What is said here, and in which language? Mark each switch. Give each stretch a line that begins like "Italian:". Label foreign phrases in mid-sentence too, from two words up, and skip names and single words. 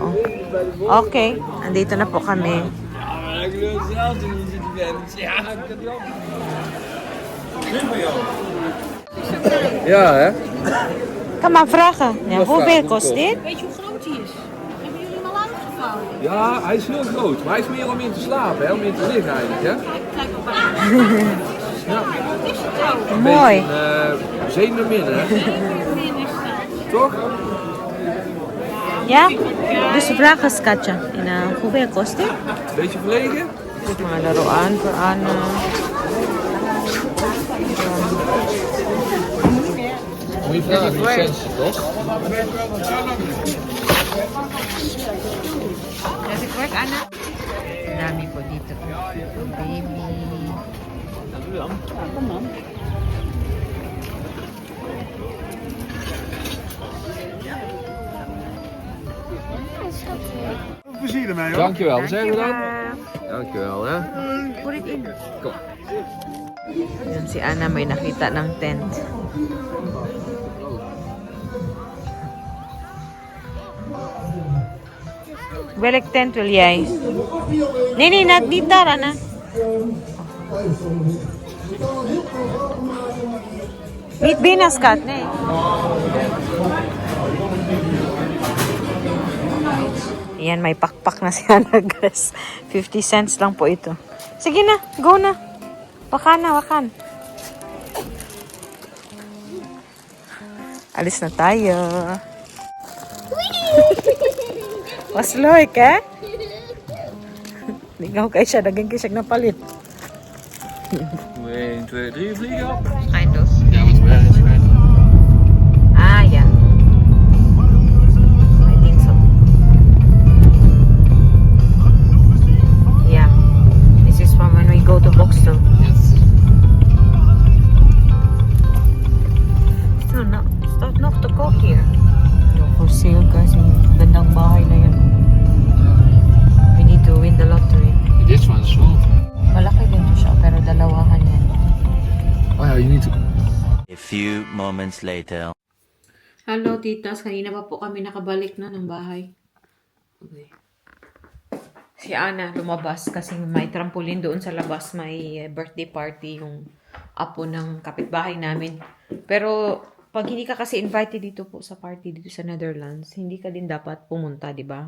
Filipino: Okay, andito na po kami.
Dutch: Ja, hè? Kan maar vragen. Ja, hoeveel kost dit? Weet je hoe groot die is? Hebben jullie hem al uitgevouwen? Ja, hij is heel groot. Maar hij is meer om in te slapen, hè? Om in te liggen eigenlijk, hè? Kijk op aan. Ja. Wat is het nou? Een Mooi. beetje zeemermin, hè? Min is dat. Toch? Ja? Dus vragen skatja. En hoeveel kost dit? Beetje verlegen? Dit
Filipino: mga laruan
Dutch: voor Ana. Moet je vragen, licentie, toch?
English: Does it work, Ana?
Filipino: Dami po dito. Baby.
Dutch: Plezier ermee hoor. Dankjewel, wat zeggen we dan? Dankjewel, hè?
English: Put it in.
Dutch: Kom.
Filipino: Yan si Ana may nakita ng tent.
Dutch: Welk tent wil jij? Nee, niet daar, Anna. Niet binnen, schat, nee.
Filipino: Yan, may pakpak na si Ana, guys. 50 cents lang po ito. Sige na, go na. Wakan. Alis na tayo.
Dutch: Was leuk, hè?
Filipino: Hindi nga kayo siya. Naging kisag na palit.
Dutch: 1, 2, 3, vliegen op.
English: Kind of.
Dutch: Ja, wat werk is het?
English: Ah, yeah. I think so. Yeah. This is from when we go to Boxtel.
Dutch: Staat nog te koop hier.
English: For sale, guys.
Filipino: Yung gandang bahay na yan.
English: We need to win the lottery. Dit one is small.
Filipino: Malaki din to siya, pero dalawahan yan.
Dutch: Oh ja, je niet.
English: A few moments later. Hello, titas.
Filipino: Kanina pa po kami nakabalik na ng bahay. Okay. Si Ana lumabas kasi may trampoline doon sa labas. May birthday party yung apo ng kapitbahay namin. Pero pag hindi ka kasi invited dito po sa party dito sa Netherlands, hindi ka din dapat pumunta, di ba?